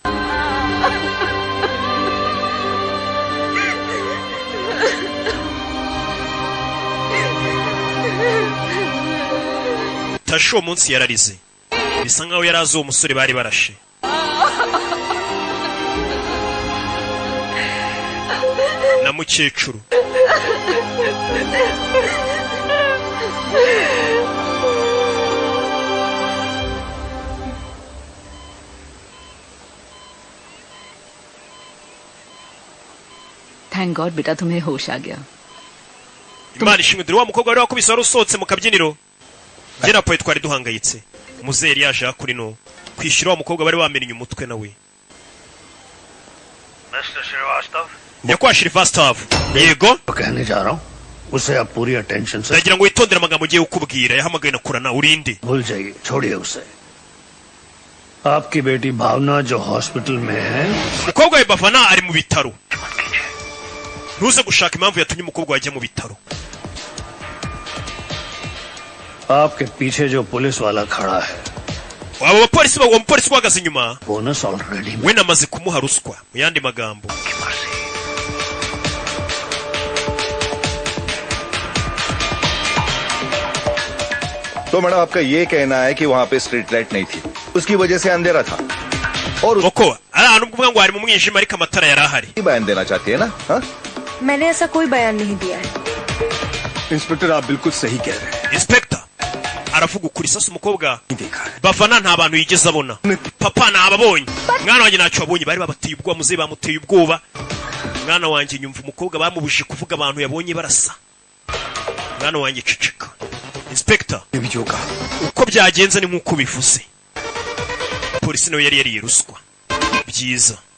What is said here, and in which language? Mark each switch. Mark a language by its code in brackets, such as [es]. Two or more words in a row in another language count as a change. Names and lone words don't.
[rw] Tasha umunsi yararize. Bisa nkaho yarazo umusore bari barashe. Na mukecuru. [en] Thank God [hi] बेटा तुम्हें होश आ गया. [rw] Imana ishimwe dore wa mukobwa wari wakubise wari usohotse mu kabyiniro. Njye na poe twari duhangayitse. Muzeri yaje akuri no kwishyura wa mukobwa bari bamenye umutwe nawe. Mr. Srivastav Yakwa Srivastav yego [hi] कहने जा रहा हूँ उसे आप पूरी अटेंशन से [rw] ndagira ngo witondere amagambo ugiye ukubwira yahamagaye na kurana urinde [hi] भूल जाइए छोड़िए उसे आपकी बेटी भावना जो हॉस्पिटल में है [rw] umukobwa we Bavana ari mu bitaro ntuze gushaka impamvu yatumye umukobwa wajya mu bitaro [hi] आपके पीछे जो पुलिस वाला खड़ा है [rw] abo bapolisi bagwa umupolisi wagaze inyuma [en] bonus already [rw] we namaze kumuha ruswa mu yandi magambo [hi] तो मैडम आपका ये कहना है कि वहाँ पे [en] street light [hi] नहीं थी उसकी वजह से अंधेरा था और [rw] uko ahantu kuvuga ngo ari mu mwijima ariko amatara yari ahari [hi] बयान देना चाहती है ना हाँ मैंने ऐसा कोई बयान नहीं दिया है इंस्पेक्टर आप बिल्कुल सही कह रहे हैं [rw] inspector aravuga ukuri sasa umukobwa Bavana nta bantu yigeze abona papa nababonye mwana wanjye ntacyo abonye bari babateye ubwoba muze bamuteye ubwoba mwana wanjye nyumva umukobwa bamubujije kuvuga abantu yabonye barasa mwana wanjye cicika inspector uko byagenze ni nkuko bivuze polisi nawe yari ruswa byiza